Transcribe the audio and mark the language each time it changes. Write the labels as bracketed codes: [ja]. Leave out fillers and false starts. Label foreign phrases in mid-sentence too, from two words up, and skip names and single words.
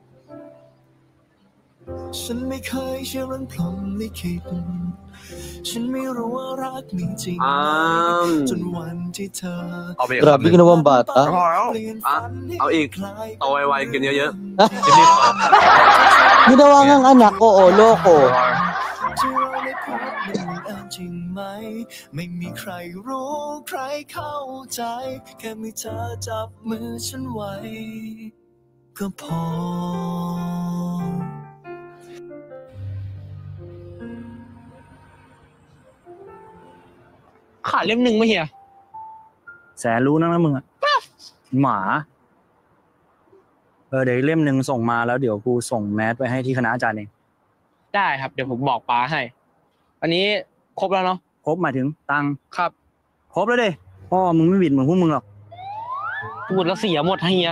[th] ฉันไม่เคยเชื่อเรื่องพรหมลิขิตฉันไม่รู้ว่ารักมีจริงจนวันที่เธอเอาไปอีก [tl] Grabe ka naman bata. [th] พอแล้วเอาอีกโตไวๆกินเยอะๆกินรีบพอ [tl] Ginawa ngang anak ko, loko. [th] จริงไหมไม่มีใครรู้ใครเข้าใจแค่มีเธอจับมือฉันไว้ก็พอ ขาดเล่มหนึ่งไม่เฮียแสนรู้นะมึงอะหมาเดี๋ยวเล่มหนึ่งส่งมาแล้วเดี๋ยวกูส่งแมสไปให้ที่คณะอาจารย์เองได้ครับเดี๋ยวผมบอกป้าให้อันนี้ครบแล้วเนาะครบหมายถึงตังครับครบแล้วดิพ่อมึงไม่บิดเหมือนพวกมึงหรอกพูดแล้วเสียหมดเฮีย